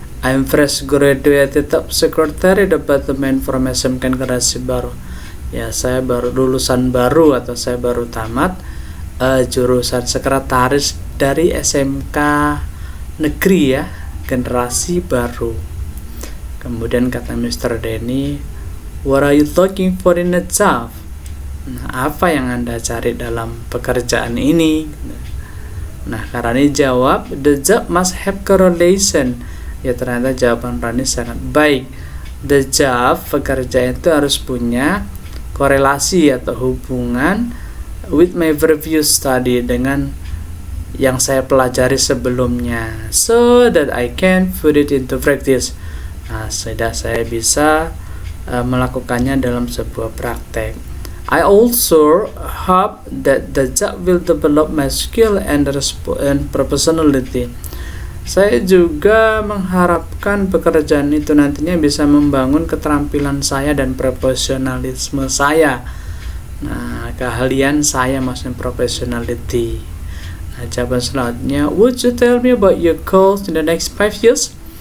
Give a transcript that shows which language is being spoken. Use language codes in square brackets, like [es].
[en] I'm fresh graduated top secretary Department Information [id] kan, generasi baru. Ya, saya baru lulusan baru atau saya baru tamat jurusan sekretaris dari SMK negeri ya, generasi baru. Kemudian kata Mr. [en] Denny, what are you looking for in a job? [id] Nah, apa yang Anda cari dalam pekerjaan ini? Nah, Rani jawab, [en] the job must have correlation. [id] Ya, ternyata jawaban Rani sangat baik. [en] The job, [id] pekerjaan itu harus punya korelasi atau hubungan [en] with my previous study, [id] dengan yang saya pelajari sebelumnya, [en] so that I can put it into practice. [id] Nah, sudah saya bisa melakukannya dalam sebuah praktek. [en] I also hope that the job will develop my skill and professionality. [id] Saya juga mengharapkan pekerjaan itu nantinya bisa membangun keterampilan saya dan profesionalisme saya. Nah, keahlian saya maksudnya professionality. Nah, jawaban selanjutnya, [en] would you tell me about your goals in the next 5 years?